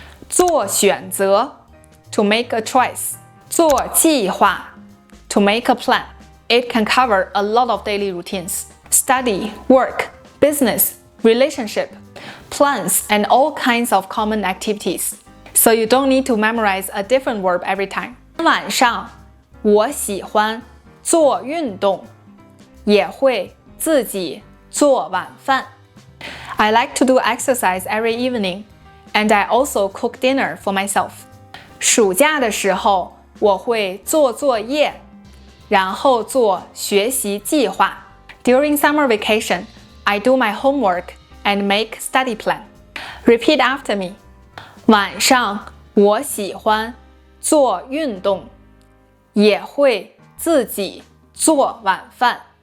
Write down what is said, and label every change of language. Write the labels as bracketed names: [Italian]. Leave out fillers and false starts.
[Chinese] 做选择 [English] to make a choice. [Chinese] 做计划 [English] to make a plan. It can cover a lot of daily routines. Study, work, business, relationship, plans, and all kinds of common activities. So you don't need to memorize a different verb every time. [Chinese] 晚上我喜欢做运动，也会自己做晚饭。 [English] I like to do exercise every evening, and I also cook dinner for myself. [Chinese] 暑假的时候，我会做作业，然后做学习计划。 [English] During summer vacation, I do my homework and make study plan. Repeat after me. [Chinese] 晚上我喜欢做运动，也会自己做晚饭。